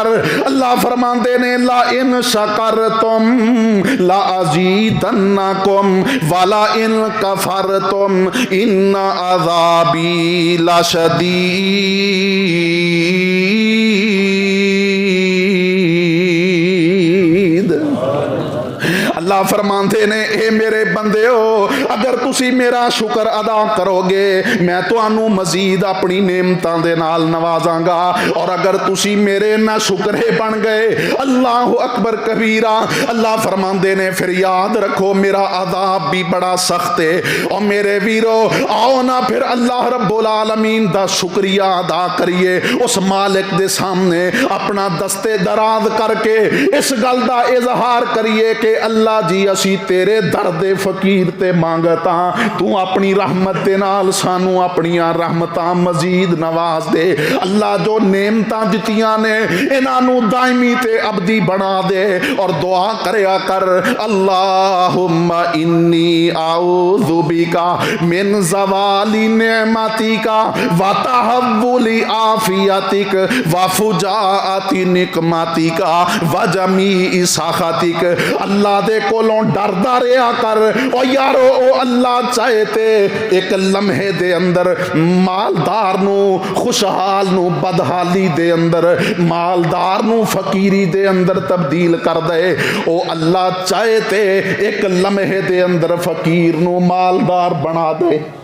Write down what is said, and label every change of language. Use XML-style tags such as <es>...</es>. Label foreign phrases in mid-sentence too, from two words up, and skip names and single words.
<pa>اللہ فرماندے نے,</pa> <ar>لئن شكرتم لأزيدنكم ولئن كفرتم إن عذابي لشديد.</ar> <pa>اللہ اللہ فرماتے نے اے میرے بندے ہو اگر تسی میرا شکر ادا کرو گے میں تہانوں مزید اپنی نعمتاں دے نال نوازاں گا اور اگر تسی میرے نا شکرے بن گئے</pa> <ar>الله أكبر كبيرا</ar> <pa>اللہ فرماتے نے فیر یاد رکھو میرا عذاب بھی بڑا سخت ہے اور میرے ویرو آؤ نا فیر اللہ رب العالمین دا شکریہ ادا کریے اس مالک دے سامنے اپنا دستِ دراز کر کے اس گل دا اظہار کریے کہ اللہ جی اسی تیرے در دے فقیر تے منگتا توں اپنی رحمت دے نال سانوں اپنیاں رحمتاں مزید نواز دے اللہ جو نعمتاں دتیاں نے انہاں نوں دائمی تے ابدی بنا دے اور دعا کریا کر</pa> <ar>اللهم إني أعوذ بك من زوال نعمتك وتحول عافيتك وفجاءة نقمتك وجميع سخطك</ar> <pa>اللہ دے کولوں ڈردا رہا کر او یارو او اللہ چاہے تے اک لمحے دے اندر مالدار نوں خوشحال نوں بدحالی دے اندر مالدار نوں فقیری دے اندر تبدیل کر دے او اللہ چاہے تے اک لمحے دے اندر فقیر نوں مالدار بنا دے</pa>